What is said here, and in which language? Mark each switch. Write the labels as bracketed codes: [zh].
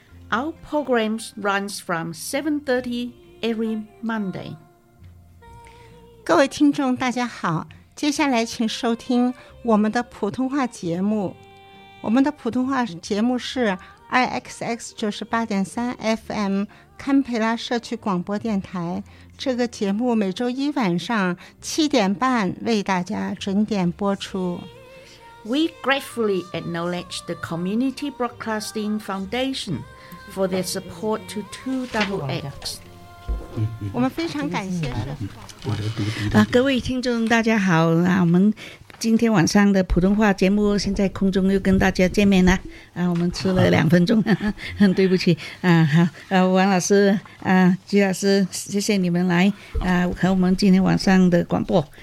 [en] Our program runs from 7:30 every Monday. [zh] 各位听众大家好，接下来请收听我们的普通话节目。我们的普通话节目是 IXX 98.3 FM 堪培拉社区广播电台。这个节目每周一晚上7:30为大家准点播出。 [en] We gratefully acknowledge the Community Broadcasting Foundation for their support to 2XX. [zh] 我们非常感谢各位听众大家好，我们今天晚上的普通话节目现在空中又跟大家见面了，我们迟了两分钟，对不起，好，王老师，徐老师，谢谢你们来，和我们今天晚上的广播。